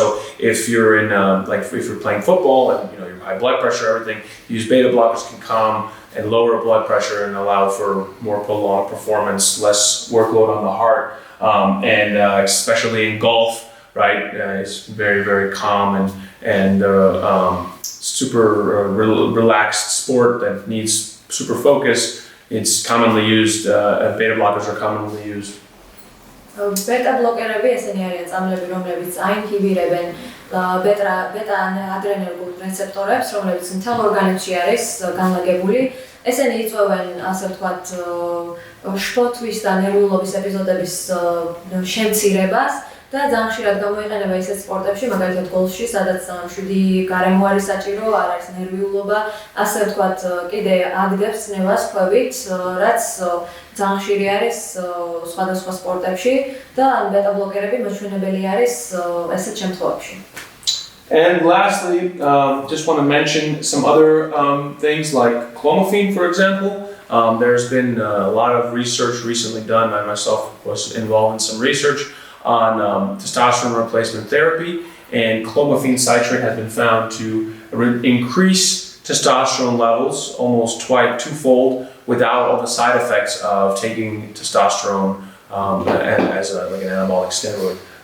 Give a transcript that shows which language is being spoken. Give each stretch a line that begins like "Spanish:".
English: So if you're in if you're playing football and your high blood pressure, everything, use beta blockers can calm and lower blood pressure and allow for more prolonged performance, less workload on the heart, and especially in golf, right? It's very, very calm and super relaxed sport that needs super focus. It's commonly used. Beta blockers are commonly used.
Georgian: Beta blockers ესენი არიან წამლები, რომლებიც აინჰიბირებენ
English: beta adrenergic receptors,
Georgian: რომლებიც მთელ ორგანიზმში არის განლაგებული. ესენი იწვევენ, ასე ვთქვათ, შფოთვის და ნერვიულობის ეპიზოდების შემცირებას და ძალიან ხშირად გამოიყენება ისეთ სპორტებში, მაგალითად გოლფში, სადაც შვიდი გარემო არის საჭირო, არ არის ნერვიულობა, ასე ვთქვათ, კიდე აგდებს წნევას ქვევით, რაც ძალიან ხშირი არის სხვადასხვა სპორტებში და beta blockers მაჩვენებელი არის ესეთ შემთხვევებში.
English: And lastly, just want to mention some other things like clomiphene, for example. There's been a lot of research recently done. I myself was involved in some research on testosterone replacement therapy, and clomiphene citrate has been found to increase testosterone levels almost twofold without all the side effects of taking testosterone as like an anabolic steroid.